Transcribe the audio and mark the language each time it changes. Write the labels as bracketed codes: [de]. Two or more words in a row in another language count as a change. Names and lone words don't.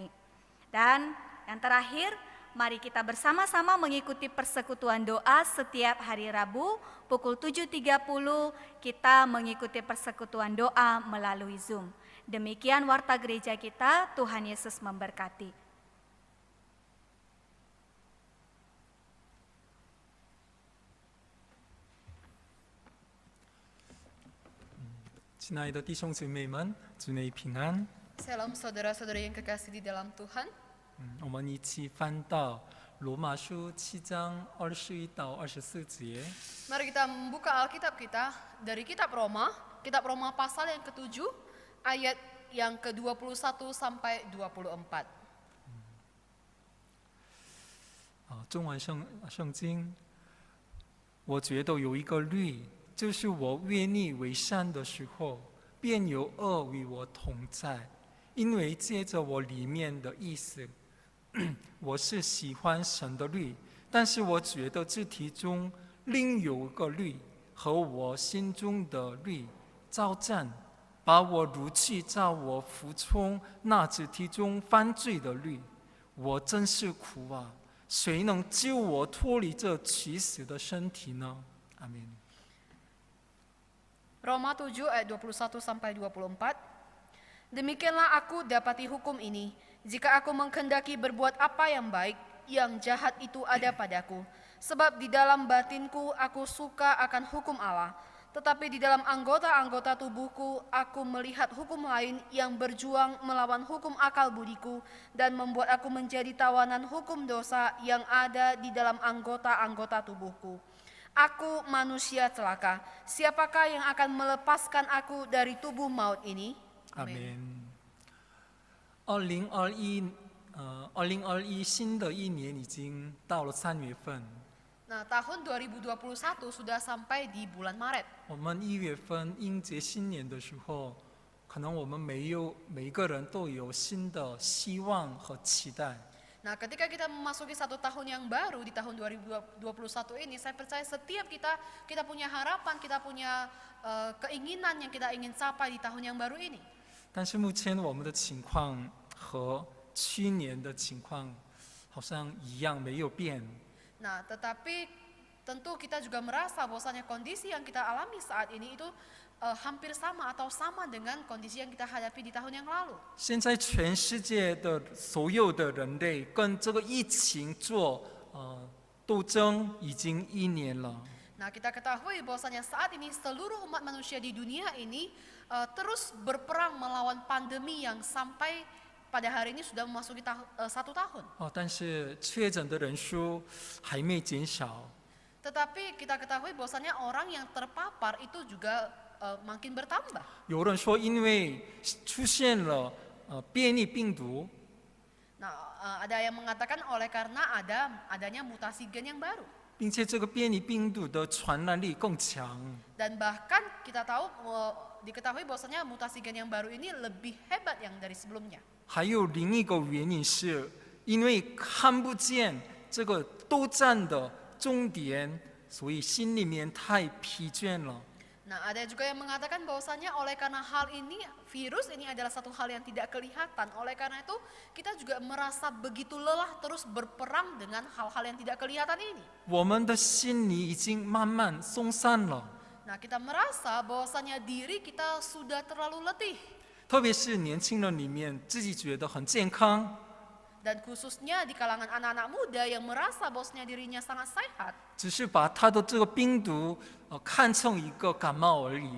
[id] Dan yang terakhir, mari kita bersama-sama mengikuti persekutuan doa setiap hari Rabu pukul 7.30 kita mengikuti persekutuan doa melalui Zoom. Demikian warta gereja kita, Tuhan Yesus memberkati. [zh] 亲爱的弟兄姊妹们，主内平安。 [id] Salam saudara-saudara yang kekasih di dalam Tuhan. [zh] 我们一起翻到罗马书7章21到24节。 [id] Mari kita membuka Alkitab kita dari kitab Roma pasal yang ke-7 ayat yang ke-21 sampai 24. [zh] 中文圣经，我觉得有一个律，就是我愿意为善的时候，便有恶与我同在。因为借着我里面的意思，我是喜欢神的律，但是我觉得肢体中另有个律和我心中的律交战，把我掳去，叫我服从那肢体中犯罪的律。我真是苦啊！谁能救我脱离这取死的身体呢？阿门。 [id] Roma 7 ayat 21 sampai 24. Demikianlah aku dapati hukum ini, jika aku menghendaki berbuat apa yang baik, yang jahat itu ada padaku. Sebab di dalam batinku aku suka akan hukum Allah, tetapi di dalam anggota-anggota tubuhku aku melihat hukum lain yang berjuang melawan hukum akal budiku dan membuat aku menjadi tawanan hukum dosa yang ada di dalam anggota-anggota tubuhku. Aku manusia celaka, siapakah yang akan melepaskan aku dari tubuh maut ini? [zh] 阿门。2021新的一年已经到了3月份， [id] Nah, tahun 2021 sudah sampai di bulan Maret. [zh] 我们1月份迎接新年的时候，可能我们每一个人都有新的希望和期待。 [id] Nah, ketika kita memasuki satu tahun yang baru di tahun 2021 ini, saya percaya setiap kita punya harapan, kita punya keinginan yang kita ingin capai di tahun yang baru ini. [zh] 但是目前我们的情况和去年的情况好像一样，没有变。 [id] Nah, tetapi tentu kita juga merasa bahwasanya kondisi yang kita alami saat ini itu hampir sama atau sama dengan kondisi yang kita hadapi di tahun yang lalu. [zh] 现在全世界的所有的人类跟这个疫情做斗争已经1年了。 [id] Nah, kita ketahui bahwasanya saat ini seluruh umat manusia di dunia ini terus berperang melawan pandemi yang sampai pada hari ini sudah memasuki 1 tahun. [zh] 但是确诊的人数还没减少。 [id] Tetapi kita ketahui bahwasanya orang yang terpapar itu juga makin bertambah. [zh] 有人说，因为出现了变异病毒， [id] Nah, ada yang mengatakan oleh karena adanya mutasi gen yang baru. [zh] 并且这个变异病毒的传染力更强。 [id] Dan bahkan kita tahu diketahui bahwasanya mutasi gen yang baru ini lebih hebat yang dari sebelumnya. [zh] 还有另一个原因是，因为看不见这个斗战的终点，所以心里面太疲倦了。 [id] Nah, ada juga yang mengatakan bahwasanya oleh karena hal ini, virus ini adalah satu hal yang tidak kelihatan. Oleh karena itu, kita juga merasa begitu lelah terus berperang dengan hal-hal yang tidak kelihatan ini. [zh] 我们的心里已经慢慢松散了， [id] Nah, kita merasa bahwasanya diri kita sudah terlalu letih. [zh] 特别是年轻人里面，自己觉得很健康， [id] Dan khususnya di kalangan anak-anak muda yang merasa bahwasanya dirinya sangat sehat. [zh] 只是把他的这个病毒看成一个感冒而已。